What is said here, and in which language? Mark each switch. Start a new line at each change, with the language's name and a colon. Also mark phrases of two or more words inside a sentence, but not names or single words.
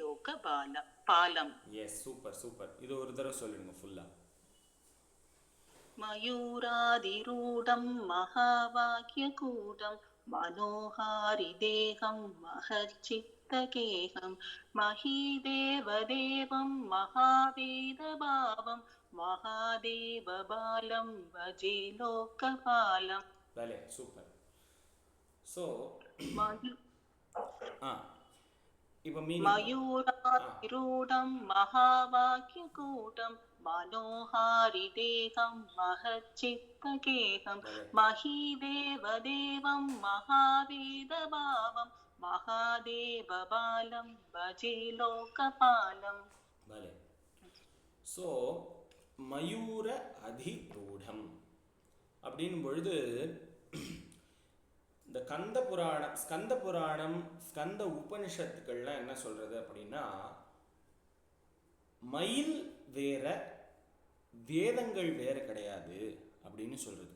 Tamil: எஸ். சூப்பர். இது ஒரு தடவை சொல்லிடுங்க ஃபுல்லா.
Sanskrit: मयूरादिरूढं महावाक्यकूटं मनोहारिदेहं महच्चित्तगेहं महीदेवदेवं महावेदभावं महादेवबालं भजे लोकपालम्.
Tamil: வேலை சூப்பர். ஸோ இப்போ
Sanskrit: मयूरातिरूढं महावाक्यकूटं मनोहारिदेहं महच्चित्तगेहं महीदेवदेवं महावेदभावं महादेवबालं भजे लोकपालम्.
Tamil: வேலை. ஸோ
Sanskrit: मयूर अधिरूढम्
Tamil: அப்படின் பொழுது இந்த ஸ்கந்த புராணம் ஸ்கந்த உபனிஷத்துக்கள்லாம் என்ன சொல்றது அப்படின்னா, மயில் வேற வேதங்கள் வேற கிடையாது அப்படின்னு சொல்றது.